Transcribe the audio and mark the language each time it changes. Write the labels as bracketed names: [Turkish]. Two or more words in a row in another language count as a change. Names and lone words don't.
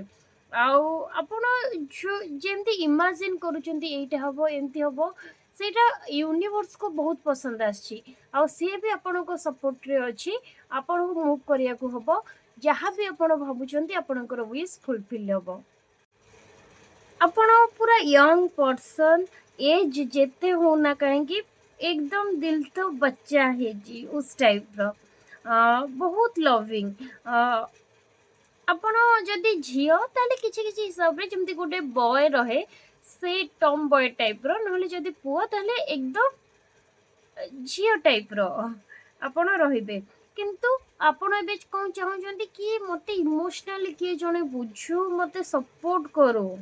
[Odia] ଆଉ ଆପଣ ଯେମିତି ଇମାଜିନ୍ କରୁଛନ୍ତି ଏଇଟା ହେବ, ଏମିତି ହେବ, ସେଇଟା ୟୁନିଭର୍ସକୁ ବହୁତ ପସନ୍ଦ ଆସିଛି, ଆଉ ସିଏ ବି ଆପଣଙ୍କ ସପୋର୍ଟରେ ଅଛି। ଆପଣଙ୍କୁ ମୁଭ୍ କରିବାକୁ ହେବ, ଯାହା ବି ଆପଣ ଭାବୁଛନ୍ତି ଆପଣଙ୍କର [English] wish fulfil [Odia] ହେବ। ଆପଣ ପୁରା [English] young person, [Odia] ଏଜ୍ ଯେତେ ହେଉନା କାହିଁକି [Hindi] एकदम दिल तो बच्चा है जी, उस टाइप्र, बहुत लविंग। [Odia] ଆପଣ ଯଦି ଝିଅ ତାହେଲେ କିଛି କିଛି ହିସାବରେ ଯେମିତି ଗୋଟେ ବୟ ରହେ, ସେଇ [English] tom boy type, [Odia] ନହେଲେ ଯଦି ପୁଅ ତାହେଲେ ଏକଦମ ଝିଅ ଟାଇପ୍ର ଆପଣ ରହିବେ। କିନ୍ତୁ ଆପଣ ଏବେ କ'ଣ ଚାହୁଁଛନ୍ତି କି ମୋତେ ଇମୋସନାଲି କିଏ ଜଣେ ବୁଝୁ, ମୋତେ ସପୋର୍ଟ କରୁ।